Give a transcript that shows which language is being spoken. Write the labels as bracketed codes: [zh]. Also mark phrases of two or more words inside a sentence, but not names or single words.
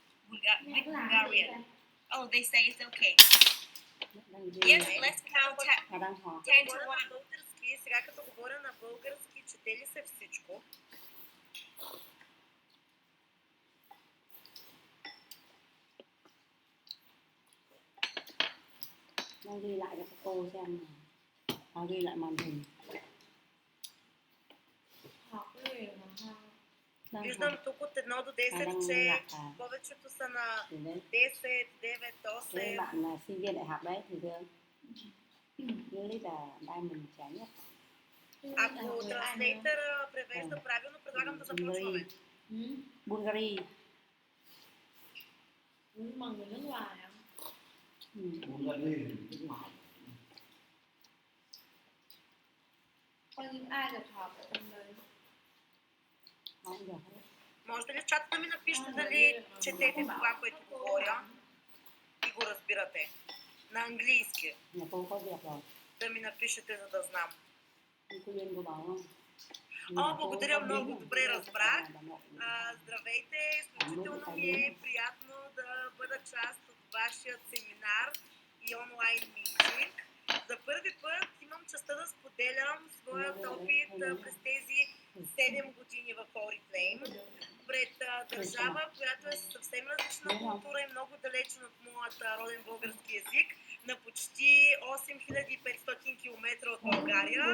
[en] with Bulgarian. Oh, they say it's okay. Yes, let's count 10 to 1. [bg] Български, сега като говоря на български, чете ли се всичко? [vi] Nó ghi lại cho các cô xem nào. Ghi lại màn hình. [bg] Виждам тук от 1 до 10, че повечето са на 10, 9, 8. [vi] Các bạn là sinh viên đại học đấy thì thưa Lilith là Diamond trẻ nhất. [bg] Ако транслейтър превежда правилно, предлагам да започваме. [vi] Bulgari. Mà người nước ngoài à? Bulgari nước ngoài. Có những ai được học ở trong đây? Không được hết. [bg] Можете ли в чата да ми напишете дали четете това, което говоря и го разбирате? На английски. [vi] Nhà cô có việc rồi. [bg] Да ми напишете, за да знам. [vi] Cô Duyên cô bảo không? [bg] О, благодаря много, добре разбрах. Здравейте, изключително ми е приятно да бъда част от вашия семинар и [en] online meeting. [bg] За първи път имам честта да споделям своят опит през тези 7 години в Oriflame пред държава, която е съвсем различна култура и много далечна от моят роден български език, на почти 8500 км от България.